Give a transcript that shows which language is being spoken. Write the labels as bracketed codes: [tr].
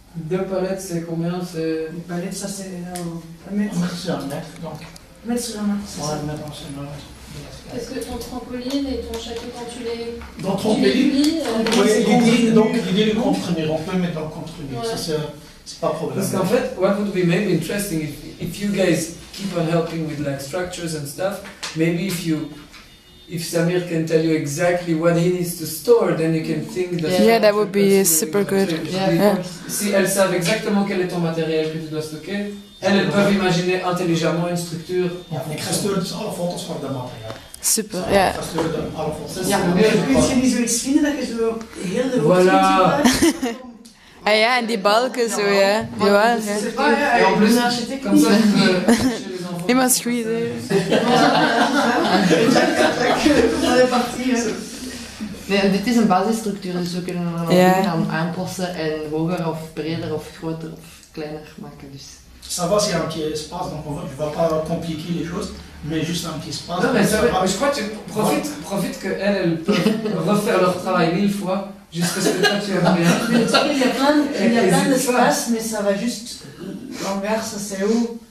[fr] 2 palettes, c'est combien? C'est... Les palettes, ça c'est un mètre. C'est 1 mètre, donc. Mètre sur un mètre, c'est ça. Ouais, maintenant c'est 1 mètre. Est-ce que ton trampoline et ton château, quand tu les... Dans tu les trampoline, plies, l'idée, donc l'idée de contenir, on peut mettre dans le contenir, Ouais. ça c'est pas problème. Parce qu'en fait, [en] what would be maybe interesting if you guys keep on helping with like structures and stuff, maybe if Samir can tell you exactly what he needs to store, then you can think that... Yeah, that would be super good. Yeah. [fr] Si elles savent exactement quel est ton matériel que tu dois stocker, elles peuvent imaginer intelligemment une structure. [nl] Ik ga sturen dus alle foto's van de materiaal. Super, ja. Ik ga sturen de alle foto's. Ja, kun je niet zoiets vinden dat je zo heel de [fr] Voilà. [nl] Ah ja, en die balken zo, ja. Jawel, ja. [fr] Et en plus, comme ça, tu peux chercher les enfants. [nl] Ik mag squeezen. Nee, dit is een basisstructuur, dus we kunnen er Ja. dingen aan aanpassen en hoger of breder of groter of kleiner maken. Dus. [fr] Ça va, c'est un petit espace, donc je ne vais pas compliquer les choses, mais juste un petit espace. Non, mais ça va, je crois que tu profite qu'elles peuvent refaire leur travail 1000 fois jusqu'à ce que toi tu aimes bien. Mais le truc, il y a plein Hésite d'espace, mais ça va juste. L'hangar, ça c'est haut.